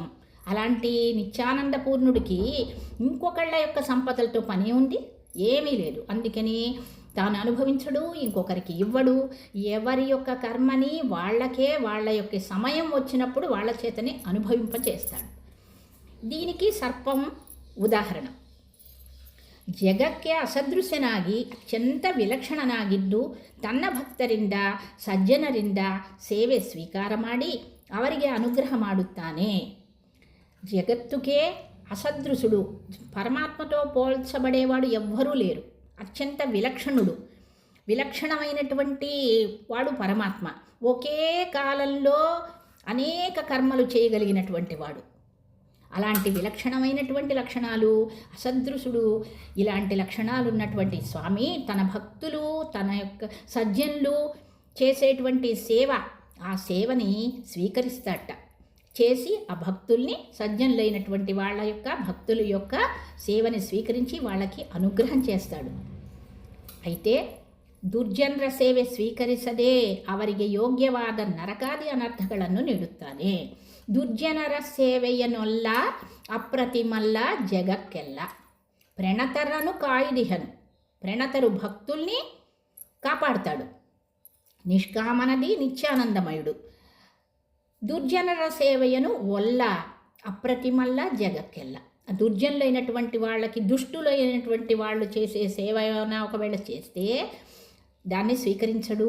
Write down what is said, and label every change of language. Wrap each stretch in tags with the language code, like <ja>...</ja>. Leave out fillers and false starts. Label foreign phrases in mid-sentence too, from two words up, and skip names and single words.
<te>అలాంటి నిత్యానందపూర్ణుడికి ఇంకొకళ్ళ యొక్క సంపదలతో పని ఉంది? ఏమీ లేదు. అందుకని తాను అనుభవించడు, ఇంకొకరికి ఇవ్వడు. ఎవరి యొక్క కర్మని వాళ్ళకే వాళ్ళ యొక్క సమయం వచ్చినప్పుడు వాళ్ళ చేతని అనుభవింపచేస్తాడు. దీనికి సర్పం ఉదాహరణ.</te> <kn>ಜಗಕ್ಕೆ ಅಸದೃಶ್ಯನಾಗಿ ಅತ್ಯಂತ ವಿಲಕ್ಷಣನಾಗಿದ್ದು ತನ್ನ ಭಕ್ತರಿಂದ ಸಜ್ಜನರಿಂದ ಸೇವೆ ಸ್ವೀಕಾರ ಮಾಡಿ ಅವರಿಗೆ ಅನುಗ್ರಹ ಮಾಡುತ್ತಾನೆ.</kn> <te>జగత్తుకే అసదృశుడు, పరమాత్మతో పోల్చబడేవాడు ఎవ్వరూ లేరు. అత్యంత విలక్షణుడు, విలక్షణమైనటువంటి వాడు పరమాత్మ. ఒకే కాలంలో అనేక కర్మలు చేయగలిగినటువంటి వాడు. అలాంటి విలక్షణమైనటువంటి లక్షణాలు, అసదృశుడు, ఇలాంటి లక్షణాలు ఉన్నటువంటి స్వామి తన భక్తులు, తన యొక్క సజ్జనులు చేసేటువంటి సేవ, ఆ సేవని స్వీకరిస్తాడట. చేసి ఆ భక్తుల్ని, సజ్జనులైనటువంటి వాళ్ళ యొక్క భక్తుల యొక్క సేవని స్వీకరించి వాళ్ళకి అనుగ్రహం చేస్తాడు.</te> <kn>అయితే ದುರ್ಜನರ ಸೇವೆ ಸ್ವೀಕರಿಸದೆ ಅವರಿಗೆ ಯೋಗ್ಯವಾದ ನರಕಾದಿ ಅನರ್ಥಗಳನ್ನು ನೀಡುತ್ತಾನೆ. ದುರ್ಜನರ ಸೇವೆಯನ್ನೊಲ್ಲ ಅಪ್ರತಿಮಲ್ಲ ಜಗಕ್ಕೆಲ್ಲ. ಪ್ರಣತರನು ಕಾಯ್ದಿಹನು.</kn> <te>ప్రణతరు భక్తుల్ని కాపాడుతాడు. నిష్కామనది నిత్యానందమయుడు.</te> <kn>ದುರ್ಜನರ ಸೇವೆಯನು ಒಲ್ಲ ಅಪ್ರತಿಮಲ್ಲ ಜಗಕ್ಕೆಲ್ಲ.</kn> <te>దుర్జనులైనటువంటి వాళ్ళకి, దుష్టులైనటువంటి వాళ్ళు చేసే సేవ ఏమైనా ఒకవేళ చేస్తే దాన్ని స్వీకరించడు.</te>